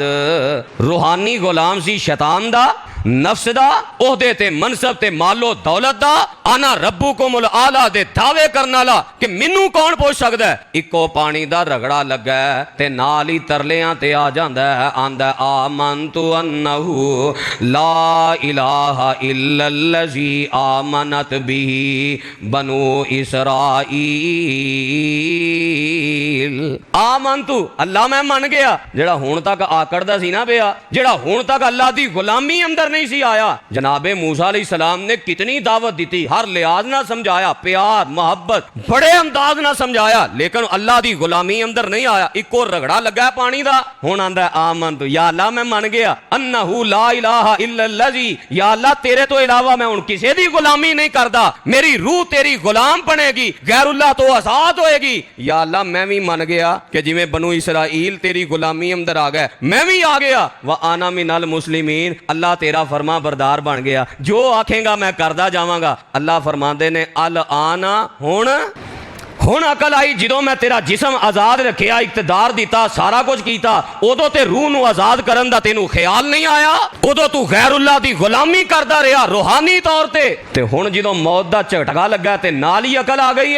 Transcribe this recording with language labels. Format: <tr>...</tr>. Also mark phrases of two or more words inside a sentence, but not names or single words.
<pa>روحانی غلام سی شیطان دا، نفس دا، اوہدے تے منصب تے مال و دولت دا.</pa> <ar>أنا ربكم الأعلى</ar> <pa>دے دعوے کرن والا کہ مینوں کون پچھ سکدا ہے. اکو پانی دا رگڑا لگا تے نال ہی ترلیاں تے آ جاندا ہے، آندا</pa> <ar>آمنت أنه لا إله إلا الذي آمنت به بنو إسرائيل.</ar> <pa>آمنت، اللہ میں من گیا. جیڑا ہن تک آکڑدا سی نا پیا، جیڑا ہن تک اللہ دی غلامی اندر نہیں سی آیا، جنابِ موسیٰ علیہ السلام نے کتنی دعوت دی، ہر لحاظ نا سمجھایا، پیار محبت بڑے انداز نا سمجھایا، لیکن اللہ دی غلامی اندر نہیں آیا. اکو رگڑا لگا پانی دا، ہن آندا آمنت، یا اللہ میں من گیا,</pa> <ar>أنه لا إله إلا الذي,</ar> <pa>یا اللہ تیرے تو علاوہ میں ہن کسی دی غلامی نہیں کردا، میری روح تیری غلام بنے گی، غیراللہ تو آزاد ہوئے گی. یا اللہ میں بھی من گیا کہ جویں بنو اسرائیل تیری غلامی اندر آ گئے، میں بھی آ گیا.</pa> <ar>وأنا من المسلمين,</ar> <pa>اللہ تیرا فرمانبردار بن گیا، جو آکھے گا میں کردا جاواں گا. اللہ فرماتے نے</pa> <ar>الآن,</ar> <pa>ہن عقل آئی جدوں میں تیرا جسم آزاد رکھیا، اقتدار دتا، سارا کچھ کیتا، اودوں تے روح نوں آزاد کرن دا تینوں خیال نہیں آیا. اودوں توں غیراللہ دی غلامی کردا رہا روحانی طور تے ہن جدوں موت دا جھٹکا لگا تے نال ہی عقل آ گئی ہے.</pa>